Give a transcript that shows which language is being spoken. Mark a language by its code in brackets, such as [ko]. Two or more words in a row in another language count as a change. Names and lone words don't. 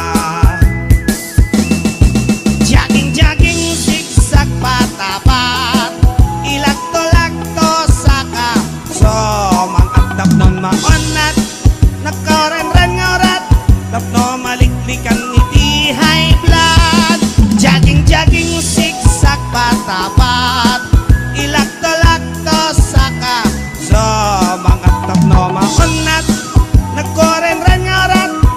[en] jogging zigzag [ilo] patapat ilakto-lakto saka so mangat tapnon maonat nakaren-ren nga orat tapno maliklikan iti [en] high blood jogging zigzag [ilo] patapat ilakto-lakto saka so mangat tapno maonat nakaren-ren nga orat